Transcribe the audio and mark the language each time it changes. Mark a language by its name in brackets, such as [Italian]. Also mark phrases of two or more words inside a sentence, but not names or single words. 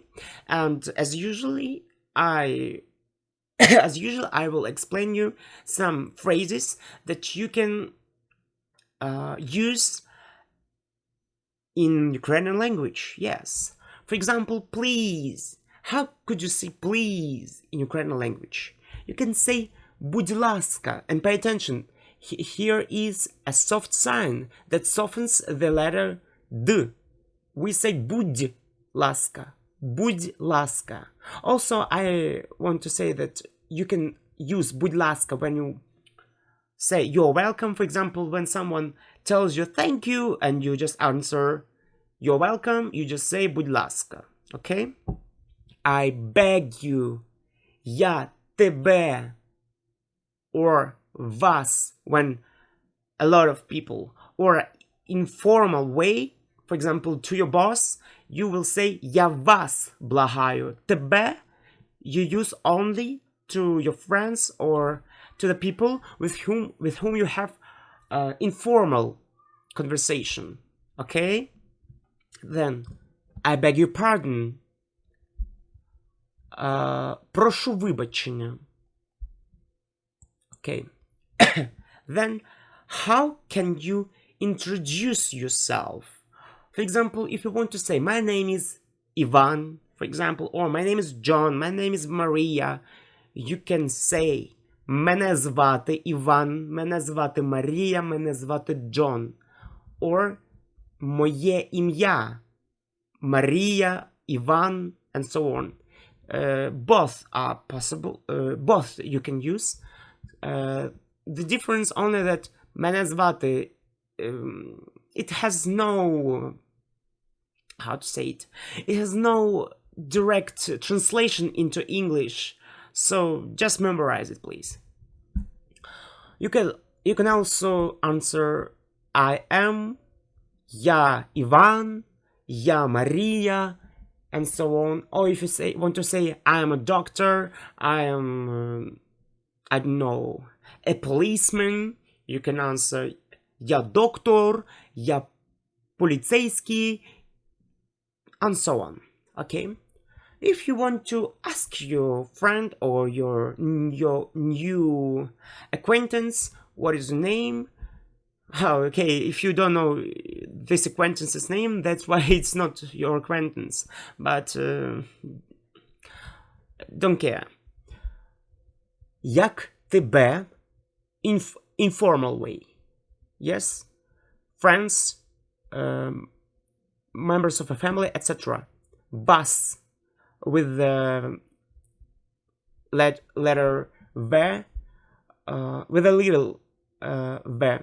[English] And as usually I I will explain you some phrases that you can use in Ukrainian language. Yes, for example, please. How could you say please in Ukrainian language? You can say [Ukrainian] будь ласка, [English] and pay attention. Here is a soft sign that softens the letter D. We say [Ukrainian] будь ласка, будь ласка. [English] Also, I want to say that you can use [Ukrainian] будь ласка [English] when you say you're welcome. For example, when someone tells you thank you and you just answer you're welcome, you just say [Ukrainian] будь ласка, [English] okay? I beg you, [Ukrainian] я тебе, [English] or вас when a lot of people, or informal way. For example, to your boss, you will say [Ukrainian] «Я вас благаю». [English] Тебе you use only to your friends or to the people with whom you have informal conversation. Okay? Then, I beg your pardon. [Ukrainian] Прошу вибачення. [English] Okay. Then, how can you introduce yourself? For example, if you want to say, my name is Ivan, for example, or my name is John, my name is Maria, you can say, [Ukrainian] мене звати Іван, мене звати Марія, мене звати Джон. Or, моє ім'я, Марія, Іван, [English] and so on. Both are possible, both you can use. The difference only that [Ukrainian] мене звати, [English] it has no, how to say it? It has no direct translation into English, so just memorize it, please. You can also answer I am, [Russian] я Иван, я Мария, [English] and so on. Or if you want to say I am a doctor, I am, I don't know, a policeman, you can answer [Russian] я доктор, я полицейский, [English] and so on. Okay? If you want to ask your friend or your new acquaintance what is your name, oh, okay, if you don't know this acquaintance's name, that's why it's not your acquaintance, but don't care. [Ukrainian] Як тебе, [English] informal way. Yes, friends, members of a family, etc. Bus with the letter V, with a little V.